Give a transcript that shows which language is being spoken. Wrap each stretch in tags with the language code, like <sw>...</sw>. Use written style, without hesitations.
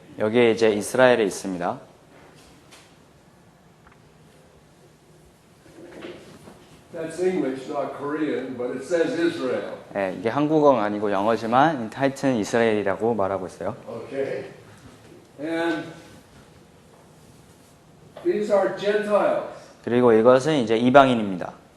<ko>여기에 이제 이스라엘이 있습니다.</ko> <en>That's English, not Korean, but it says Israel.</en> <ko>이게 한국어가 아니고 영어지만 하여튼 이스라엘이라고 말하고 있어요.</ko> <en>Okay. And these are Gentiles.</en> <ko>그리고 이것은 이제 이방인입니다.</ko>